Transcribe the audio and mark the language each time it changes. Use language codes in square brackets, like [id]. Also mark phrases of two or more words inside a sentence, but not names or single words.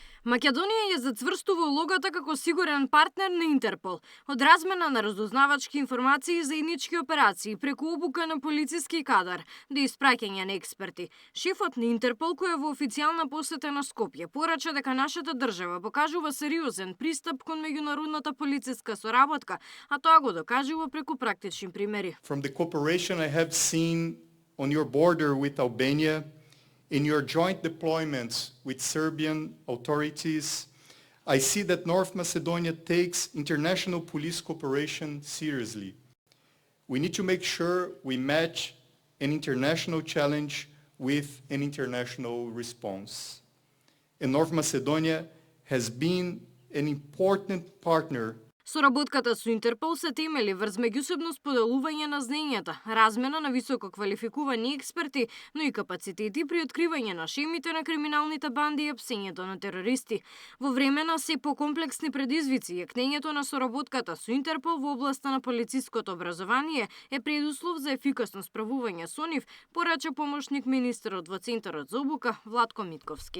[mk] Македонија ја зацврстува улогата како сигурен партнер на Интерпол, од размена на разузнавачки информации и заеднички операции преку обука на полициски кадар до испраќање на експерти. Шефот на Интерпол, кој е во официјална посета на Скопје, порача дека нашата држава покажува сериозен пристап кон меѓународната полициска соработка, а тоа го докажува преку практични примери. [en] From the cooperation I have seen on your border with Albania, in your joint deployments with Serbian authorities, I see that North Macedonia takes international police cooperation seriously. We need to make sure we match an international challenge with an international response. And North Macedonia has been an important partner. [mk] Соработката со Интерпол се темели врз меѓусебно споделување на знаењата, размена на високо квалификувани експерти, но и капацитети при откривање на шемите на криминалните банди и апсењето на терористи. Во време на се покомплексни предизвици, јакнењето на соработката со Интерпол во областа на полициското образование е предуслов за ефикасно справување со нив, порача помошник министерот во Центарот за обука Владко Митковски.